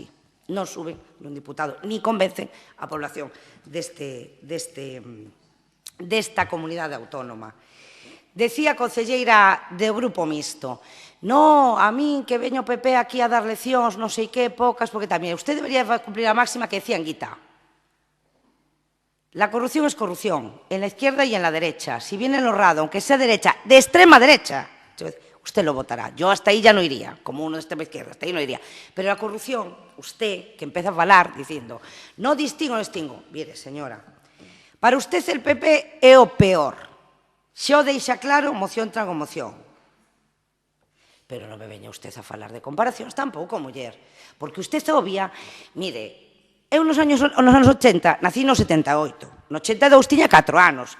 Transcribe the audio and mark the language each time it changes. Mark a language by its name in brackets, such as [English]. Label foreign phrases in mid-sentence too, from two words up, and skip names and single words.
[Galician] Non suben un diputado, ni convencen a población desta comunidade autónoma. Decía a concelleira do Grupo Mixto, no, a min que veño o PP aquí a dar leccións, non sei que, poucas, porque tamén [Spanish] usted debería cumplir [Galician] a máxima que decía Anguita. [Spanish] La corrupción es corrupción, en la izquierda y en la derecha. Si viene el honrado, aunque sea derecha, de extrema derecha, usted lo votará. Yo hasta ahí ya no iría, como uno de extrema izquierda, hasta ahí no iría. Pero la corrupción, usted, que empieza a falar diciendo, no distingo, mire, señora, para usted el PP [Galician] é o peor. Xa o deixa claro, moción trago moción. Pero non me veña usted a falar de comparacións tampouco, muller. Porque usted obvia, mire, eu nos anos 80, nací no 78. No 82 tiña 4 anos.